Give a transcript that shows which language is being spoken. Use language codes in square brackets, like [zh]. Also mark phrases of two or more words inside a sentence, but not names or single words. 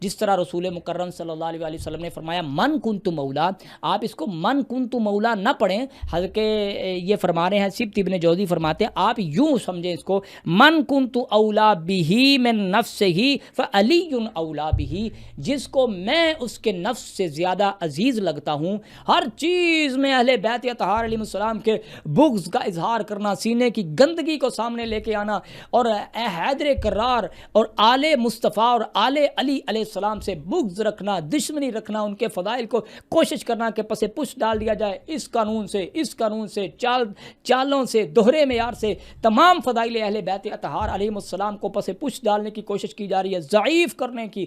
[ur] جس طرح رسول مکرم [ar] صلی اللہ علیہ وسلم [ur] نے فرمایا [ar] من کنت مولا، [ur] آپ اس کو [ar] من کنت مولا [ur] نہ پڑھیں، حضرت یہ فرما رہے ہیں سبت ابن جوزی فرماتے ہیں آپ یوں سمجھیں اس کو [ar] من کنت اولا بہی من نفسہ فعلی اولا بہی، [ur] جس کو میں اس کے نفس سے زیادہ عزیز لگتا ہوں، ہر چیز میں اہل بیت اطہار [ar] علیہ السلام [ur] کے بغض کا اظہار کرنا، سینے کی گندگی کو سامنے لے کے آنا، اور اے حیدر کرار اور آل مصطفیٰ اور آل علی [ar] علیہ السلام [ur] سے بغض رکھنا، دشمنی رکھنا، ان کے فضائل کو کوشش کرنا کہ پس پش ڈال دیا جائے، اس قانون سے چالوں سے دوہرے معیار سے تمام فضائل اہل بیت اطہار [ar] علیہ السلام [ur] کو پس پش ڈالنے کی کوشش کی جا رہی ہے، ضعیف کرنے کی۔